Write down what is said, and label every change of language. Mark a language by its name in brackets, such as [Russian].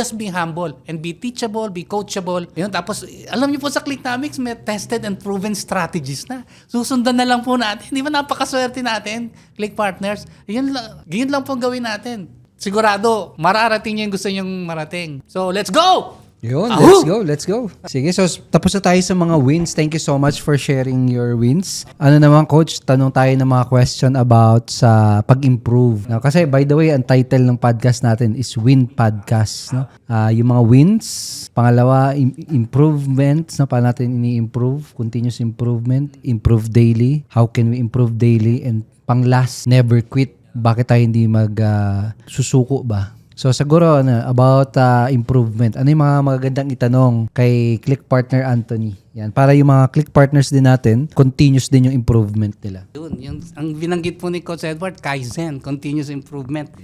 [English] Just be humble and be teachable, be coachable. Yun, tapos, [Filipino] alam niyo po sa Clicknomics, [English] may tested and proven strategies na. [Filipino] Susundan na lang po natin. Di ba napakaswerte natin, Click Partners? Yun lang po gawin natin. Sigurado, mararating niyo yung gusto niyong marating. [English] So, let's go! [Filipino] Yun, Ahoo! [English] let's go. [Filipino] Sige, so tapos na tayo sa mga wins. [English] Thank you so much for sharing your wins. [Filipino] Ano naman, Coach, tanong tayo ng mga question about sa pag-improve. No? Kasi [English] by the way, [Filipino] ang title ng podcast natin is Win Podcast. No? Yung mga wins. Pangalawa, improvements. No? Paano natin ini-improve? [English] Continuous improvement. Improve daily. How can we improve daily? And pang-last, never quit. [Filipino] Bakit tayo hindi susuko ba? So siguro about improvement. Ano yung mga magagandang itanong kay Click Partner Anthony? Yan, para yung mga Click Partners din natin, continuous din yung improvement nila. Yun, ang binanggit po ni Coach Edward, Kaizen, continuous improvement.